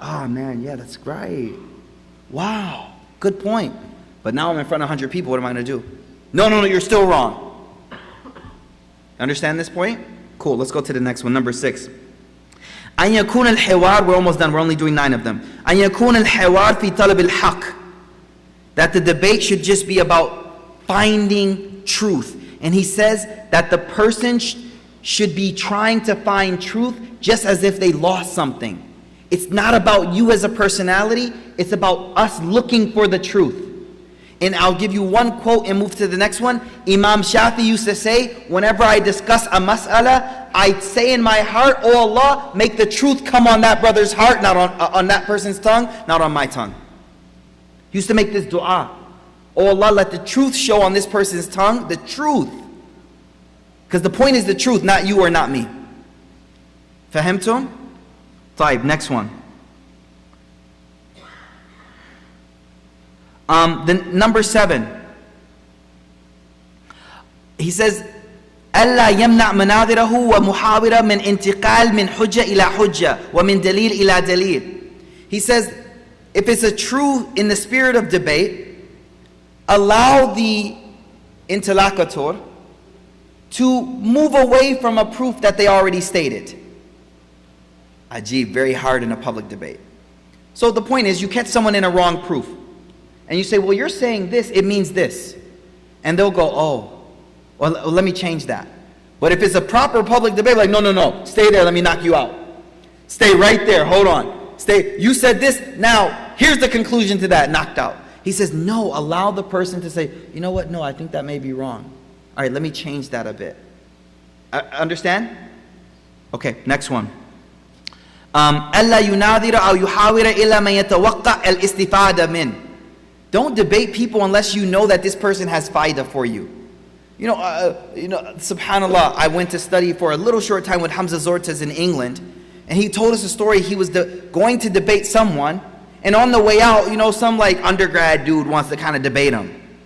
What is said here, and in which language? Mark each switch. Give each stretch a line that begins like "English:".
English: Oh man, yeah, that's great. Wow, good point. But now I'm in front of 100 people, what am I going to do? No, you're still wrong. Understand this point? Cool, let's go to the next one, number 6.
Arabic: أن يكون الحوار,
English: we're almost done, we're only doing 9 of them.
Arabic: أن يكون الحوار في طلب الحق.
English: That the debate should just be about finding truth. And he says that the person should be trying to find truth just as if they lost something. It's not about you as a personality, it's about us looking for the truth. And I'll give you one quote and move to the next one. Imam Shafi used to say, whenever I discuss a mas'ala, I say in my heart, oh Allah, make the truth come on that brother's heart, not on that person's tongue, not on my tongue. He used to make this dua. Oh Allah, let the truth show on this person's tongue, the truth. Because the point is the truth, not you or not me.
Arabic: Fahimtum? طيب,
English: next one. The number 7. He says,
Arabic: ألا يمنع مناظره ومحاورة من انتقال من حجة إلى حجة ومن دليل إلى دليل.
English: He says, if it's a true in the spirit of debate, allow the interlocutor to move away from a proof that they already stated. Ajib, very hard in a public debate. So the point is, you catch someone in a wrong proof, and you say, well, you're saying this, it means this. And they'll go, oh, well, let me change that. But if it's a proper public debate, like, no, stay there, let me knock you out. Stay right there, hold on. Stay, you said this, now, here's the conclusion to that, knocked out. He says, no, allow the person to say, you know what, no, I think that may be wrong. All right, let me change that a bit. Understand? Okay, next one.
Arabic: ألا يناظر أو يحاور إلا ما يتوقع الاستفادة منه.
English: Don't debate people unless you know that this person has faida for you. You know, subhanallah, I went to study for a little short time with Hamza Zortes in England, and he told us a story. He was going to debate someone, and on the way out, some like undergrad dude wants to kind of debate him.